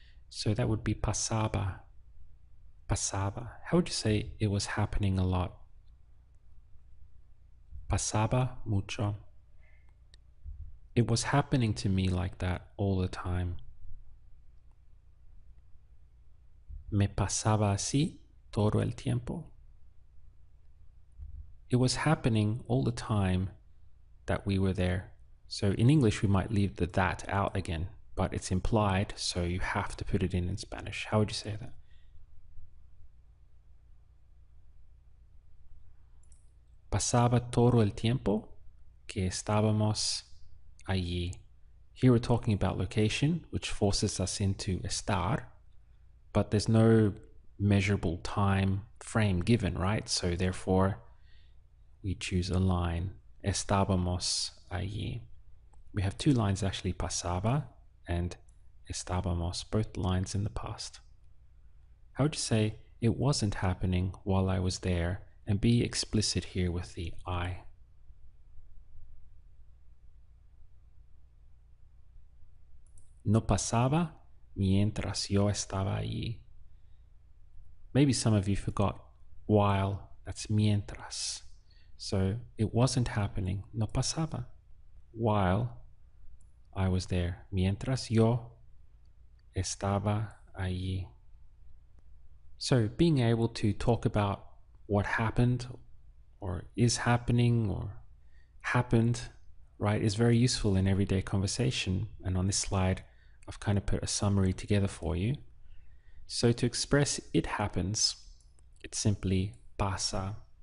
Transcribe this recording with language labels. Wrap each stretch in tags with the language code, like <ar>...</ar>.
<en>So that would be pasaba. Pasaba. How would you say it was happening a lot?</en> <es>Pasaba mucho.</es> <en>It was happening to me like that all the time.</en> <es>Me pasaba así todo el tiempo.</es> <en>It was happening all the time that we were there. So in English, we might leave the that out again, but it's implied, so you have to put it in Spanish. How would you say that?</en> <es>Pasaba todo el tiempo que estábamos allí.</es> <en>Here we're talking about location, which forces us into estar, but there's no measurable time frame given, right? So therefore, we choose a line.</en> <es>Estábamos allí.</es> <en>We have two lines actually, pasaba and estábamos, both lines in the past. How would you say it wasn't happening while I was there? And be explicit here with the I.</en> <es>No pasaba mientras yo estaba allí.</es> <en>Maybe some of you forgot while, that's mientras. So it wasn't happening,</en> <es>no pasaba,</es> <en>while I was there.</en> <es>Mientras yo estaba allí.</es> <en>So being able to talk about what happened or is happening or happened, right, is very useful in everyday conversation. And on this slide, I've kind of put a summary together for you. So to express it happens, it's simply pasa.</en>